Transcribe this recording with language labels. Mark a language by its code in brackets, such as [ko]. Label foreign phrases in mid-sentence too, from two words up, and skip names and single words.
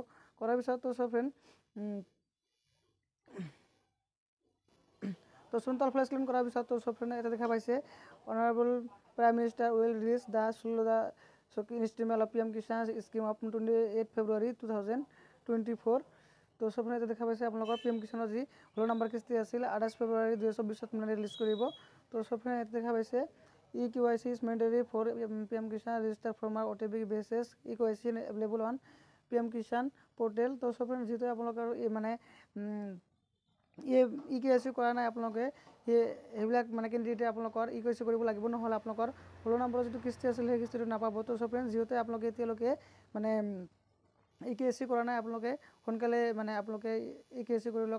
[as] কৰাৰ পিছত তো সব ফ্ৰেণ্ড তো তলফালে [en] scroll down [as] কৰাৰ পিছত তো সব ফ্ৰেণ্ড এটা দেখা পাইছে [en] honorable prime minister will release the installment of PM Kisan scheme of 28 February 2024. [as] তো সব ফ্ৰেণ্ড এটা দেখা পাইছে আপোনালোকৰ PM কিষাণৰ যি 16 নম্বৰ কিস্তি আছিল 28 ফেব্ৰুৱাৰী 2024 মানে ৰিলিজ কৰিব। তো সব ফ্ৰেণ্ড এটা দেখা পাইছে [en] EKYC is mandatory for PM Kishan register farmer OTP basis EKYC available on PM Kishan portal। [as] তো সব ফ্রেন্ড যেহেতু আপোনালোকৰ মানে EKYC কৰা নাই আপোনালোকে সেইবিলাক মানে কেণ্ডিডেটে আপোনালোকৰ EKYC কৰিব লাগিব, নহ'লে আপোনালোকৰ 16 নম্বৰ যিটো কিস্তি আছিল সেই কিস্তিটো নাপাব। তো সব ফ্ৰেন্ড যিহেতু আপোনালোকে এতিয়ালৈকে মানে EKYC কৰা নাই আপোনালোকে সোনকালে মানে আপোনালোকে EKYC কৰি লওক।